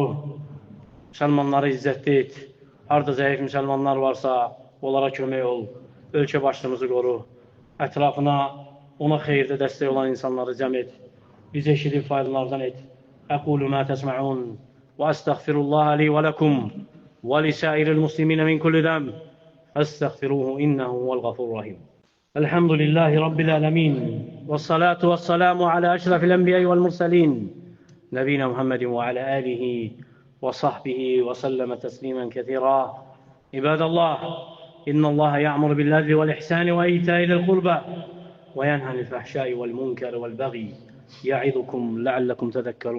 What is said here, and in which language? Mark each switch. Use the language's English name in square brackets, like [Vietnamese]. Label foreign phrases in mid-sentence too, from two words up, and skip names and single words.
[Azerbaijani] Müsəlmanları izzətli et. Harada zəif müsəlmanlar varsa, onlara kömək ol. Ölkə başlığımızı qoru. Ətrafına, ona xeyirdə dəstək olan insanları cəm et. Bizi eşidib faydalardan et. [Arabic] أقول ما تسمعون وأستغفر الله لي ولكم ولسائر المسلمين من كل ذنب. أستغفروه إنه هو الغفور الرحيم. الحمد لله رب العالمين والصلاة والسلام على أشرف الأنبياء والمرسلين نبينا محمد وعلى آله وصحبه وسلم تسليما كثيرا. عباد الله، إن الله يأمر بالعدل والإحسان وإيتاء ذي القربى وينهى عن الفحشاء والمنكر والبغي يعظكم لعلكم تذكرون.